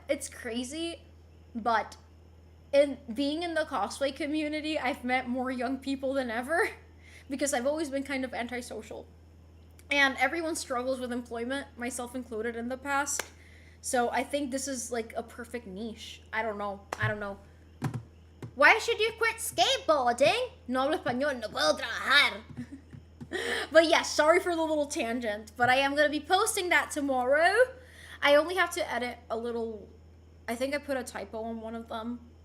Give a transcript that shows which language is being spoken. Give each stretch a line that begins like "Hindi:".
English: It's crazy, but being in the cosplay community, I've met more young people than ever because I've always been kind of antisocial. And everyone struggles with employment, myself included in the past. So I think this is like a perfect niche. I don't know. Why should you quit skateboarding?
Spanish: No hablo español, no puedo trabajar.
English: But yeah, sorry for the little tangent. But I am going to be posting that tomorrow. I only have to edit a little. I think I put a typo on one of them.